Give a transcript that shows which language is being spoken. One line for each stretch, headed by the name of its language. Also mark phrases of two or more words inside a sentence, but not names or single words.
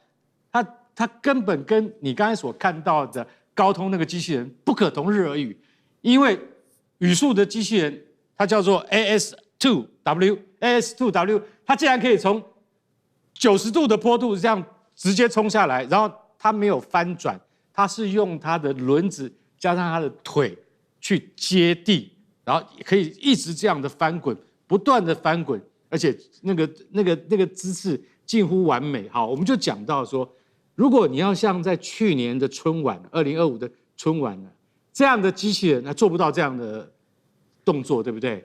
Chinese: 它根本跟你剛才所看到的高通那個機器人不可同日而語，因為宇樹的機器人它叫做 AS2W，它竟然可以從90度的坡度這樣直接衝下來，然後它沒有翻轉，它是用它的輪子加上它的腿去接地，然後可以一直這樣的翻滾，不斷的翻滾，而且那個姿勢近乎完美。好，我們就講到說，如果你要像在去年的春晚，2025的春晚呢，這樣的機器人，它做不到這樣的動作，對不对？